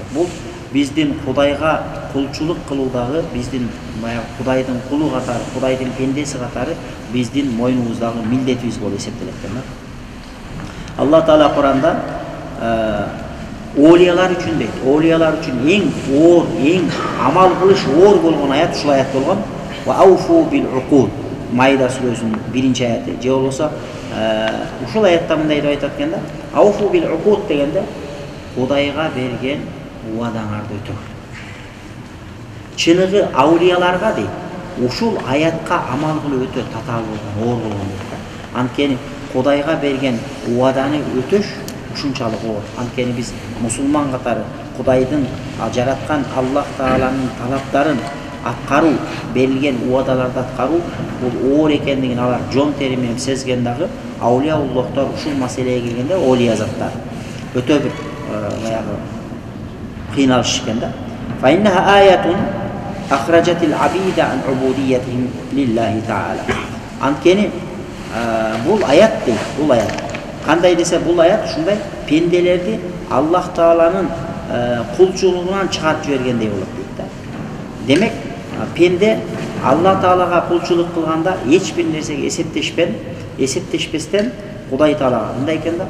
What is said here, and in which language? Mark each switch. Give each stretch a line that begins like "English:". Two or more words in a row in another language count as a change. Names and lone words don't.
Kyrgyz: Бул биздин Кудайга кулчулук кылуудагы, биздин баягы Кудайдын кулу катары, Кудайдын пендеси катары биздин мойнубуздагы милдетибиз болуп эсептелет экен. Алла Таала Куранда олиялар үчүн дейт. Олиялар үчүн эң оор, эң амал кылыш оор болгон аят ушул аят болгон.
Arabic: وأوفوا بالعقود.
Kyrgyz: Майда сүрөсүнүн 1-аяты. Же болбосо ушул аятта мындай деп айтат экен да.
Arabic: أوفوا بالعقود
Kyrgyz: дегенде Кудайга берген уадаңарды өтөңөр. Чыныгы аулияларга дейт, ушул аятка амал кылуу өтө татаал болгон, оор болгон дейт. Анткени Кудайга берген уаданы өтөш ушунчалык оор. Анткени биз мусулман катары Кудайдын жараткан Аллах Тааланын талаптарын аткаруу, берилген уадаларды аткаруу бул оор экендигин алар жон тери менен сезген дагы аулия-уллохтор ушул маселеге келгенде олия заттар өтө бир баягы кыйналыш экен да.
Arabic: فإنها آية أخرجت العبيد عن عبوديتهم لله تعالى.
Kyrgyz: Анткени бул аят дейт, бул аят. Кандай десе бул аят ушундай пенделерди Аллах Тааланын кулчулугунан чыгарып жибергендей болот дейт да. Демек, пенде Алла Таалага кулчулук кылганда эч бир нерсеге эсептешпестен Кудай Таалага мындай экен да.